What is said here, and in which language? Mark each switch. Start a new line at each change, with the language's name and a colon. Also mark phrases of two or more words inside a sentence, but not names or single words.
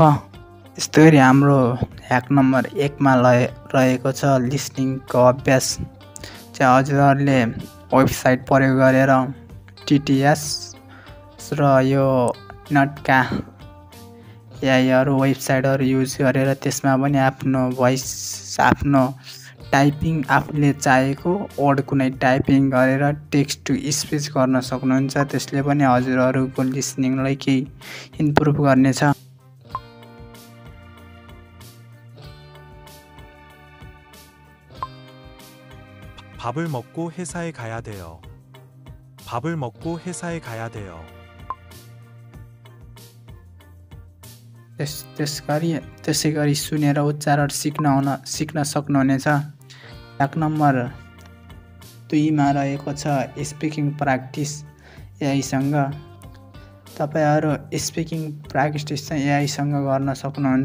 Nepali: यस्तै गरी हाम्रो
English: hack number
Nepali: 1 मा रहेको छ लिसनिङको अभ्यास चाहिँ हजुरहरूले वेबसाइट प्रयोग गरेर टिटिएस र यो नटका एआईहरू वेबसाइटहरू युज गरेर त्यसमा पनि आफ्नो भोइस, आफ्नो टाइपिङ आफूले चाहेको वर्ड कुनै टाइपिङ गरेर
English: text to speech
Nepali: गर्न सक्नुहुन्छ। त्यसले पनि हजुरहरूको लिसनिङलाई केही इम्प्रुभ गर्नेछ।
Korean: 밥을 먹고 회사에 가야 돼요. 밥을 먹고 회사에 가야 돼요.
Nepali: त्यसै गरी सुनेर उच्चारण सिक्न सक्नुहुनेछ।
English: hack number
Nepali: 2 मा रहेको छ
English: speaking practice
Nepali: एआईसँग। तपाईहरू
English: speaking practice
Nepali: चाहिँ एआईसँग गर्न सक्नुहुन्छ।